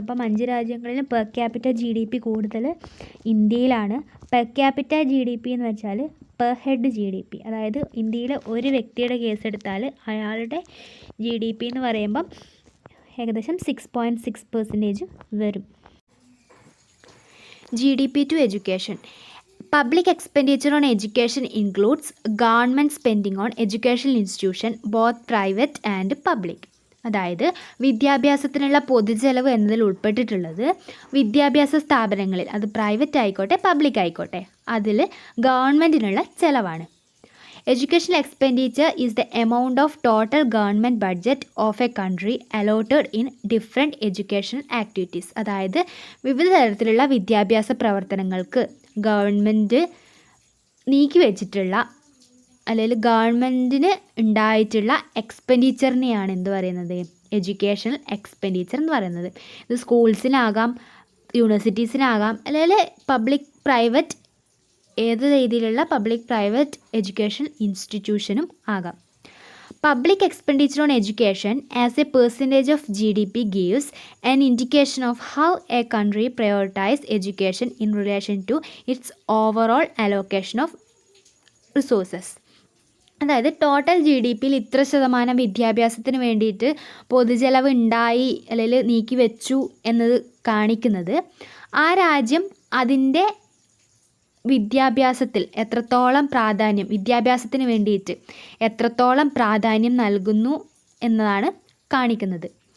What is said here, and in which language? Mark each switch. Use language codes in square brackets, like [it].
[ml] അപ്പം 5 രാജ്യങ്ങളിൽ per capita GDP കൂടുതൽ ഇന്ത്യയിലാണ്. പെർ ക്യാപിറ്റ GDP എന്ന് വെച്ചാൽ പെർ ഹെഡ് GDP. അതായത് ഇന്ത്യയിൽ ഒരു വ്യക്തിയുടെ കേസെടുത്താൽ അയാളുടെ GDP എന്ന് പറയുമ്പം ഏകദേശം 6.6% വരും. [en] GDP to education. Public expenditure on education includes government spending on educational institution, both private and public. [ml] അതായത് വിദ്യാഭ്യാസത്തിനുള്ള പൊതുചെലവ് എന്നതിൽ ഉൾപ്പെട്ടിട്ടുള്ളത് വിദ്യാഭ്യാസ സ്ഥാപനങ്ങളിൽ, അത് പ്രൈവറ്റ് ആയിക്കോട്ടെ പബ്ലിക് ആയിക്കോട്ടെ, അതിൽ ഗവൺമെൻറ്റിനുള്ള ചിലവാണ്. [en] Educational expenditure is the amount of total government budget of a country allotted in different educational activities. [ml] അതായത് വിവിധ തരത്തിലുള്ള വിദ്യാഭ്യാസ പ്രവർത്തനങ്ങൾക്ക് ഗവൺമെൻറ് നീക്കി വെച്ചിട്ടുള്ള അല്ലെങ്കിൽ ഗവൺമെൻറ്റിന് ഉണ്ടായിട്ടുള്ള എക്സ്പെൻഡിച്ചറിനെയാണ് എന്ത് പറയുന്നത്, എഡ്യൂക്കേഷണൽ എക്സ്പെൻഡിച്ചർ എന്ന് പറയുന്നത്. ഇത് സ്കൂൾസിനാകാം, യൂണിവേഴ്സിറ്റീസിനാകാം, അല്ലെങ്കിൽ പബ്ലിക് പ്രൈവറ്റ് ഏത് രീതിയിലുള്ള പബ്ലിക് പ്രൈവറ്റ് എഡ്യൂക്കേഷൻ ഇൻസ്റ്റിറ്റ്യൂഷനും ആകാം. [en] Public expenditure on education as a percentage of GDP gives an indication of how a country prioritizes education in relation to its overall allocation of resources. [ml] അതായത് total GDPയിൽ ഇത്ര ശതമാനം വിദ്യാഭ്യാസത്തിന് വേണ്ടിയിട്ട് പൊതുചെലവ് ഉണ്ടായി അല്ലെങ്കിൽ നീക്കി വെച്ചു എന്നത് കാണിക്കുന്നത് ആ രാജ്യം അതിൻ്റെ വിദ്യാഭ്യാസത്തിൽ എത്രത്തോളം പ്രാധാന്യം, വിദ്യാഭ്യാസത്തിന് വേണ്ടിയിട്ട് എത്രത്തോളം പ്രാധാന്യം നൽകുന്നു എന്നതാണ് കാണിക്കുന്നത്.